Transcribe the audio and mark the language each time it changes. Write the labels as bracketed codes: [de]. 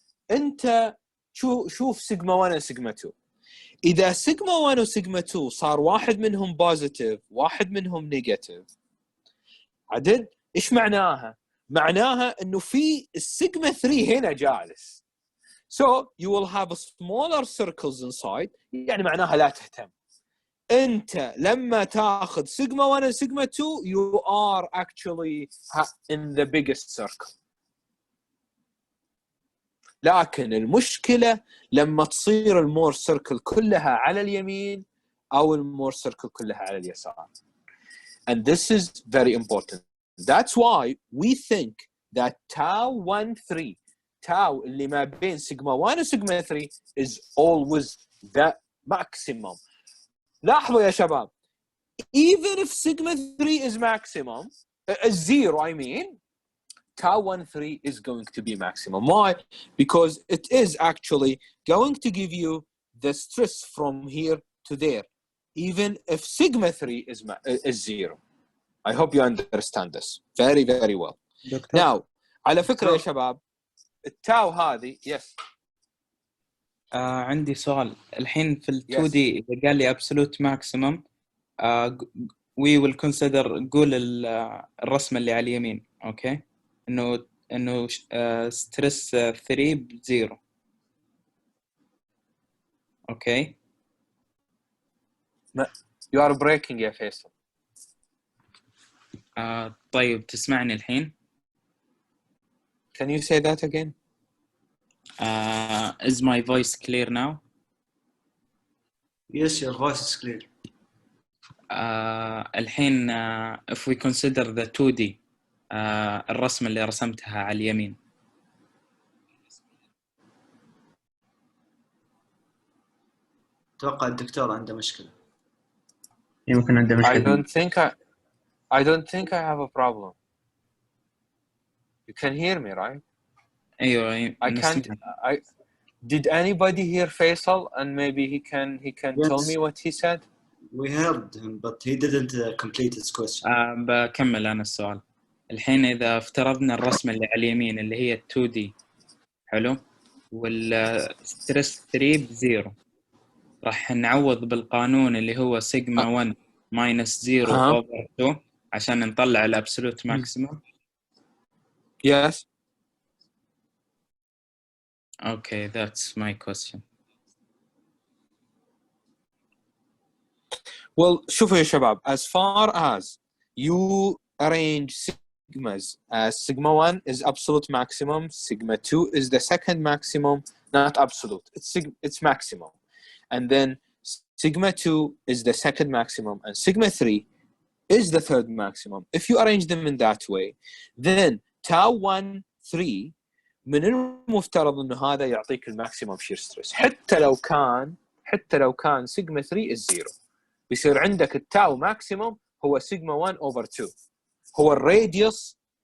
[ar] انت شوف سيجما 1 وسيجما 2. إذا سيجما 1 وسيجما 2 صار واحد منهم بوزيتيف واحد منهم نيجاتيف عدد إيش معناها؟ معناها إنه في السيجما 3 هنا جالس. [en] So you will have smaller circles inside. [ar] يعني معناها لا تهتم. أنت لما تأخذ سيجما 1 وسيجما 2 [en] you are actually in the biggest circle. [ar] لكن المشكلة لما تصير المور سيركل كلها على اليمين أو المور سيركل كلها على اليسار. [en] And this is very important. That's why we think that tau 1 3 tau [ar] اللي ما بين سيجما 1 وسيجما 3 [en] is always the maximum. [ar] لاحظوا يا شباب [en] even if sigma 3 is maximum zero I mean tau 1 3 is going to be maximum. Why? Because it is actually going to give you the stress from here to there, even if sigma 3 is zero. I hope you understand this very, very well. [ar] دكتور. Now, على فكرة يا شباب, التاو هذه, yes. عندي سؤال. الحين في ال 2D إذا قال لي absolute maximum, [en] we will consider [ar] قول الرسمة اللي على اليمين, okay? إنه ستريس 3 بزيرو. [en] Okay. You are breaking يا فيصل. [ar] طيب تسمعني الحين؟ [en] Can you say that again? Is my voice clear now? Yes, your voice is clear. [ar] الحين [en] if we consider the 2D [ar] الرسمة اللي رسمتها على اليمين. أتوقع الدكتور عنده مشكلة. يمكن عنده مشكلة. [en] I don't think I have a problem. You can hear me, right? [ar] أيوة. [en] I can't. Did anybody hear Faisal? And maybe he can tell me what he said. We heard him, but he didn't complete his question. [ar] بكمل أنا السؤال. الحين إذا افترضنا الرسمة اللي على اليمين اللي هي 2D، حلو، والستريس 3 بزيرو، راح نعوض بالقانون اللي هو سيجما 1 [en] minus 0 over 2 [ar] عشان نطلع الابسولوت ماكسيموم. [en] Yes. Okay, that's my question. Well, شوفوا يا شباب, as far as you arrange sigmas as sigma 1 is absolute maximum, sigma 2 is the second maximum, not absolute, it's maximum, and then sigma 2 is the second maximum, and sigma 3 is the third maximum. If you arrange them in that way, then tau 1 3 [ar] من المفترض انه هذا يعطيك الماكسيموم شير ستريس، حتى لو كان سيجما 3 [en] is 0. [ar] بيصير عندك التاو ماكسيموم هو سيجما 1 over 2، هو الراديوس.